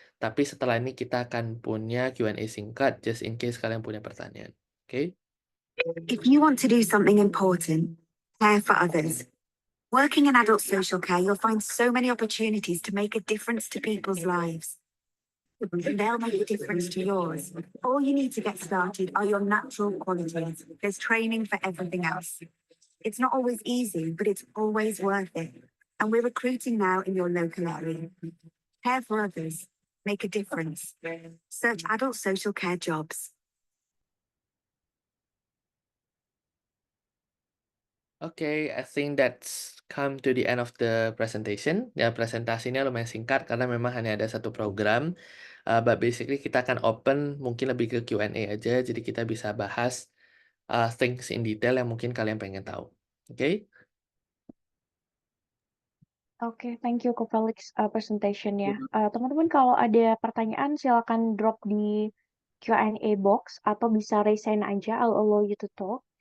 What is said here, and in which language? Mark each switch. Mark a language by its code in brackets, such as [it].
[id] Tapi setelah ini kita akan punya Q&A singkat, [en] just in case [id] kalian punya pertanyaan. Oke? [en] If you want to do something important, care for others. Working in adult social care, you'll find so many opportunities to make a difference to people's lives. And they'll make a difference to yours. All you need to get started are your natural qualities. There's training for everything else. It's not always easy, but it's always worth it. And we're recruiting now in your local area. Care for others. Make a difference. Search adult social care jobs. Okay, I think that's come to the end of the presentation. [id] Ya, presentasinya lumayan singkat karena memang hanya ada satu program. [en] But basically [id] kita akan open mungkin lebih ke Q&A aja, jadi kita bisa bahas [en] things in detail [id] yang mungkin kalian pengen tahu. Oke? Oke, [en] thank you [id] Ko Felix presentation-nya. Teman-teman kalau ada pertanyaan silakan drop di Q&A box atau bisa raise hand aja, [en] I'll allow you to talk.